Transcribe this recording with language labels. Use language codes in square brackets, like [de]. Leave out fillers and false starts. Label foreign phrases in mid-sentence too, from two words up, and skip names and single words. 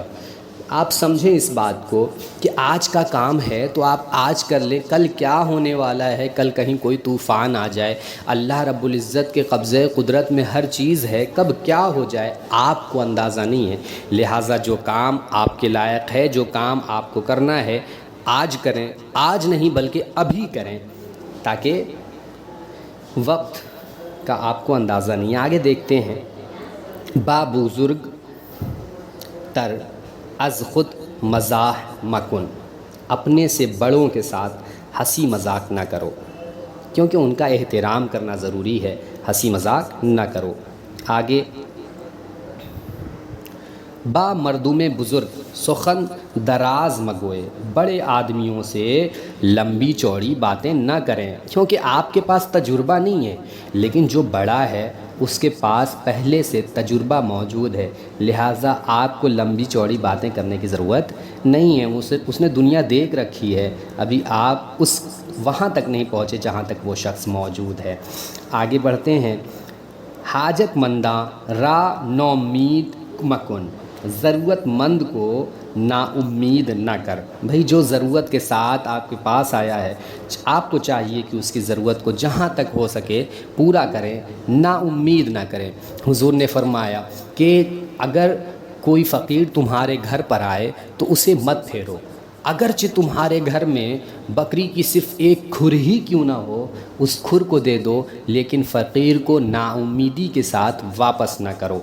[ur] آپ سمجھیں اس بات کو کہ آج کا کام ہے تو آپ آج کر لیں، کل کیا ہونے والا ہے، کل کہیں کوئی طوفان آ جائے، [ar] اللہ رب العزت [ur] کے قبضے قدرت میں ہر چیز ہے، کب کیا ہو جائے آپ کو اندازہ نہیں ہے۔ لہٰذا جو کام آپ کے لائق ہے، جو کام آپ کو کرنا ہے آج کریں، آج نہیں بلکہ ابھی کریں، تاکہ وقت کا آپ کو اندازہ نہیں ہے۔ آگے دیکھتے ہیں، [fa] با بزرگ تر از خود مزاح مکن، [ur] اپنے سے بڑوں کے ساتھ ہنسی مذاق نہ کرو، کیونکہ ان کا احترام کرنا ضروری ہے، ہنسی مذاق نہ کرو۔ آگے، [fa] با مردم بزرگ سخن دراز مگوئے، [ur] بڑے آدمیوں سے لمبی چوڑی باتیں نہ کریں، کیونکہ آپ کے پاس تجربہ نہیں ہے، لیکن جو بڑا ہے اس کے پاس پہلے سے تجربہ موجود ہے، لہٰذا آپ کو لمبی چوڑی باتیں کرنے کی ضرورت نہیں ہے، اس نے دنیا دیکھ رکھی ہے، ابھی آپ اس وہاں تک نہیں پہنچے جہاں تک وہ شخص موجود ہے۔ آگے بڑھتے ہیں، [fa] حاجت منداں را نومید مکن، [ur] ضرورت مند کو نا امید نہ کر۔ بھئی جو ضرورت کے ساتھ آپ کے پاس آیا ہے، آپ کو چاہیے کہ اس کی ضرورت کو جہاں تک ہو سکے پورا کریں، نا امید نہ کریں۔ حضور نے فرمایا کہ اگر کوئی فقیر تمہارے گھر پر آئے تو اسے مت پھیرو، اگرچہ تمہارے گھر میں بکری کی صرف ایک کھر ہی کیوں نہ ہو، اس کھر کو دے دو، لیکن فقیر کو نا امیدی کے ساتھ واپس نہ کرو۔